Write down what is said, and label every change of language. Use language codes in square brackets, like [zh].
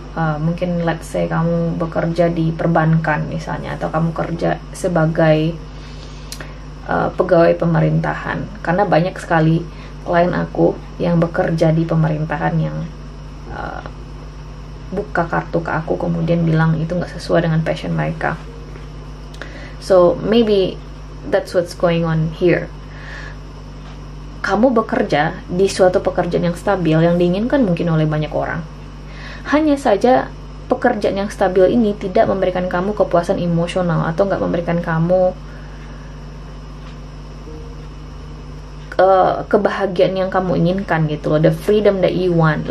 [id] Mungkin [en] let's say [id] kamu bekerja di perbankan misalnya, atau kamu kerja sebagai pegawai pemerintahan. Karena banyak sekali klien aku yang bekerja di pemerintahan yang buka kartu ke aku kemudian bilang itu nggak sesuai dengan passion mereka. [en] So maybe that's what's going on here. [id] Kamu bekerja di suatu pekerjaan yang stabil, yang diinginkan mungkin oleh banyak orang. Hanya saja pekerjaan yang stabil ini tidak memberikan kamu kepuasan emosional, atau nggak memberikan kamu kebahagiaan yang kamu inginkan gitu loh, [en] the freedom that you want.